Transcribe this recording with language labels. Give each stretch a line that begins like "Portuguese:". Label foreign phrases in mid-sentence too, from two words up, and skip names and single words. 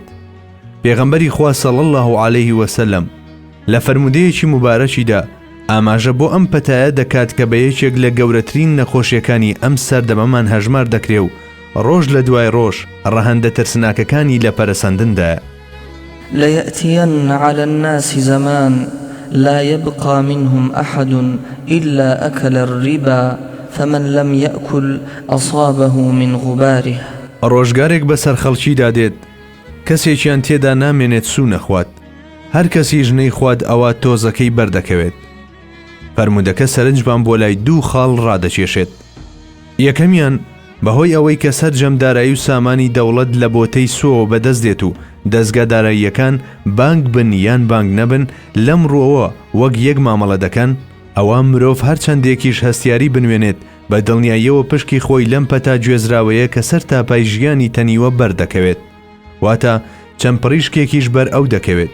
Central Kurdish: پێغەمبەری خوا
Arabic: صلی الله علیه وسلم
Central Kurdish: لە فەرمودەیەکی مبارەکیدا ئاماژە بۆ ئەم پەتایە دەکات کە بە یەکێک لە گەورەترین نەخۆشیەکانی ئەم سەردەمەمان هەژمار دەکرێ و ڕۆژ لە دوای ڕۆژ ڕەهەندە ترسناکەکانی لە پەرەسەندندایە.
Arabic: ليأتين على الناس زمان لا يبقى منهم أحد إلا أكل الربا فمن لم يأكل أصابه من غباره.
Central Kurdish: ڕۆژگارێک بەسەر خەڵکیدا دێت کەسێکیان تێدا نامێنێت سوو نەخوات، هەر کەسی ژنەی خواد ئەوە تۆزەکەی بەردەکەوێت. فەرمودەکە سەرنجبان بۆ لای دوو خاڵ ڕادەکێشێت. یەکەمیان بەهۆی ئەوەی کە سەرجەمدارایی و سامانی دەوڵەت لە بۆتەی سووەوە بەدەست دێت و دەستگا داراییەکان بانک بن یان بانک نەبن لەم ڕۆوە وەک یەک مامەڵە دەکەن، ئەوە مرۆڤ هەر چەندێکیش هەستیاری بنوێنێت بە دڵنیاییەوە پشکی خۆی لەم پەتا گوێزراوەیە کە سەر تاپای ژیانی تەنیوە بەردەکەوێت، واتە چەند پڕیشکێکیش بەر ئەو دەکەوێت.